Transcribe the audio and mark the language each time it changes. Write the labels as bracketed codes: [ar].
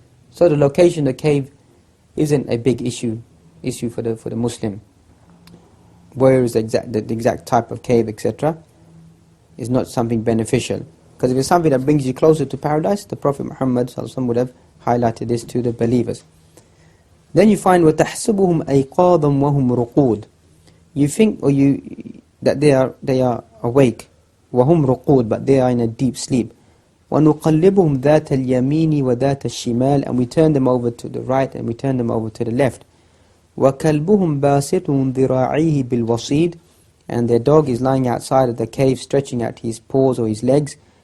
[en] So the location of the cave isn't a big issue for the Muslim. Where is the exact type of cave, etc., is not something beneficial. Because if it's something that brings you closer to paradise, the Prophet Muhammad ﷺ would have highlighted this to the believers. Then you find [ar] وَتَحْسَبُهُمْ أَيْقَاظًا وَهُمْ رُقُودٌ. [en] You think that they are awake, [ar] وَهُمْ رُقُودٌ, [en] but they are in a deep sleep. [ar] وَنُقَلِّبُهُمْ ذَاتَ الْيَمِينِ وَذَاتَ الشِّمَالِ, [en] and we turn them over to the right and we turn them over to the left. [ar] وَكَلْبُهُمْ بَاسِطٌ ذِرَاعِيهِ بِالْوَصِيدِ, [en] and their dog is lying outside of the cave stretching out his paws or his legs.